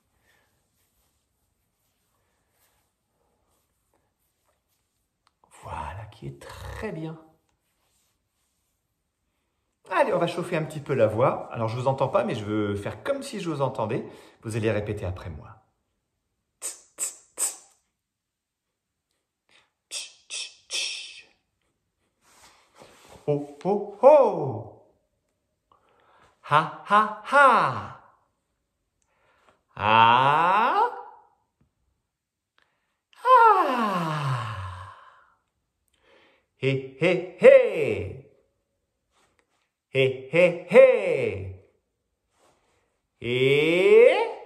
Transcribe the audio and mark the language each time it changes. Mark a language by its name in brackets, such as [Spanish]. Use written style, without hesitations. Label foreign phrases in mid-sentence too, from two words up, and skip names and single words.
[French] Voilà, qui est très bien. Allez, on va chauffer un petit peu la voix. Alors, je ne vous entends pas, mais je veux faire comme si je vous entendais. Vous allez répéter après moi. Tss, tss, tss. Tch, tch, tch. Oh, oh, oh. Ha, ha, ha. Ah. Ah. Hé, hé, hé. Hé, hé, hé. Et...